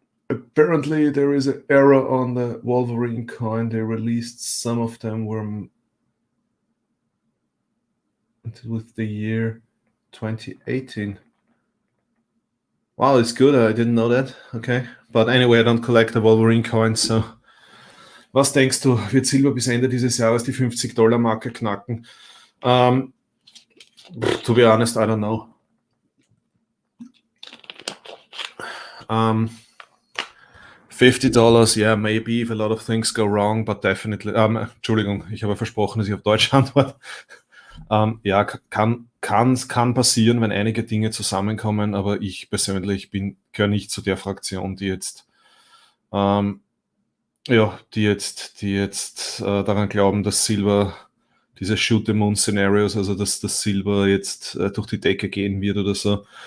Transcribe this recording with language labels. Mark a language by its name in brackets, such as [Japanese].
[English] Apparently, there is an error on the Wolverine coin. They released some of them were with the year 2018. Wow, it's good. I didn't know that. Okay. But anyway, I don't collect the Wolverine coins, so. [German] Was denkst du, wird Silber bis Ende dieses Jahres die $50-Marke knacken? [English] To be honest, I don't know. $50, yeah, maybe if a lot of things go wrong, but definitely. [German] Entschuldigung, ich habe versprochen, dass ich auf Deutsch antworte. Ja, kann passieren, wenn einige Dinge zusammenkommen, aber ich persönlich gehöre nicht zu der Fraktion, die jetzt daran glauben, dass Silber, diese Shoot-the-Moon-Szenarios, also dass das Silber jetzt durch die Decke gehen wird oder so.